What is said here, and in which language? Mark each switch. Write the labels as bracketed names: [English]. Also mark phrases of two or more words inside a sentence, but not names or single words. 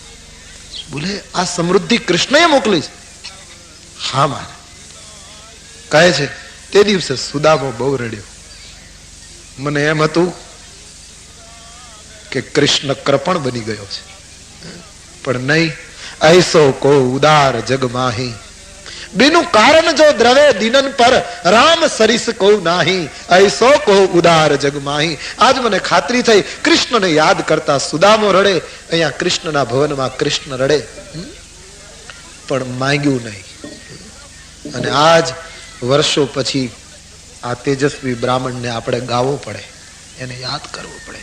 [Gujarati] બોલે આ સમૃદ્ધિ કૃષ્ણએ મોકલી છે? હા મારે. કહે છે તે દિવસે સુદામો બહુ રડ્યો. મને એમ હતું કે કૃષ્ણ કૃપણ બની ગયો છે, પણ નહીં. [Awadhi] ऐसो को उदार जग माही, बिनु कारण जो द्रवे दिनन पर राम सरिस को नाही. ऐसो को उदार जग माही. [Gujarati] आज મને ખાતરી થઈ કૃષ્ણને યાદ કરતા સુદામો રડે. અહીંયા કૃષ્ણના ભવનમાં કૃષ્ણ રડે, પણ માંગ્યું નહીં. અને આજ વર્ષો પછી આ તેજસ્વી બ્રાહ્મણને આપણે ગાવો પડે, એને યાદ કરવો પડે.